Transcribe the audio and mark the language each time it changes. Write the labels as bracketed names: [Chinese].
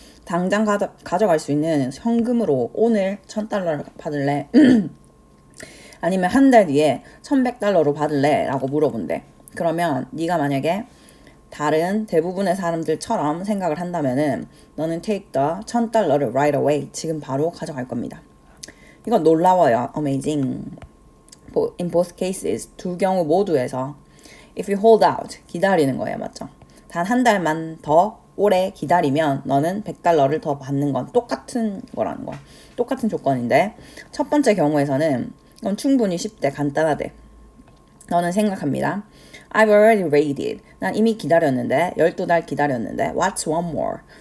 [Korean] 당장 가져갈 수 있는 현금으로 오늘 $1,000를 받을래? 아니면 한 달 뒤에 $1,100로 받을래? 라고 물어본대. 그러면 네가 만약에 다른 대부분의 사람들처럼 생각을 한다면은 너는 [English] take the $1,000 [Korean] 를 [English] right away. [Korean] 지금 바로 가져갈 겁니다. 이건 놀라워요. [English] Amazing. In both cases, [Korean] 두 경우 모두에서 [English] if you hold out, [Korean] 기다리는 거예요. 맞죠? 단 한 달만 더 오래 기다리면 너는 $100를 더 받는 건 똑같은 거라는 거야. 똑같은 조건인데 첫 번째 경우에서는 이건 충분히 쉽대. 간단하대. 너는 생각합니다. [English] I've already waited. [Korean] 난 이미 기다렸는데 12달 기다렸는데 [English] What's one more?